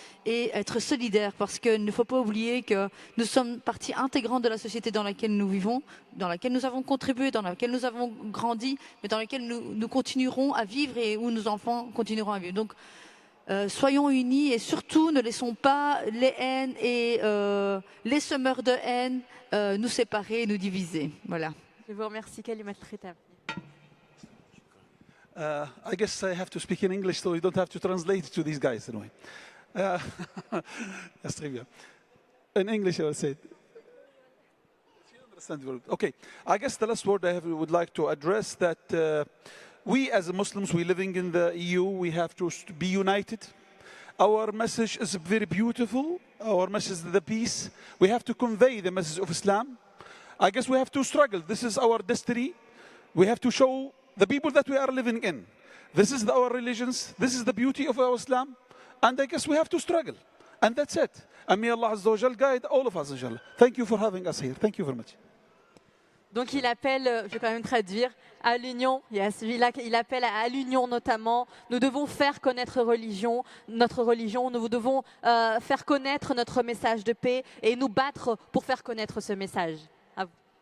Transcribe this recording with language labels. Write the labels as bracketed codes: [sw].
[fr] et être solidaires, parce qu'il ne faut pas oublier que nous sommes partie intégrante de la société dans laquelle nous vivons, dans laquelle nous avons contribué, dans laquelle nous avons grandi, mais dans laquelle nous continuerons à vivre, et où nos enfants continueront à vivre. Donc, soyons unis, et surtout ne laissons pas les haines et les semeurs de haine nous séparer, nous diviser. Voilà. Je vous remercie, Kalimat Khitab. [en] I guess I have to speak in English, so you don't have to translate to these guys anyway. That's [fr] très bien. [en] In English, I will say it. Okay, I guess the last word I would like to address that we as Muslims, we living in the EU, we have to be united. Our message is very beautiful. Our message is the peace. We have to convey the message of Islam. I guess we have to struggle. This is our destiny. We have to show the people that we are living in. This is our religions. This is the beauty of our Islam. And I guess we have to struggle. And that's it. And may Allah Azza wa Jal guide all of us, inshallah. Thank you for having us here. Thank you very much. [fr] Donc il appelle, je vais quand même traduire, à l'union. Il appelle à l'union notamment. Nous devons faire connaître notre religion. Nous devons faire connaître notre message de paix et nous battre pour faire connaître ce message. À vous.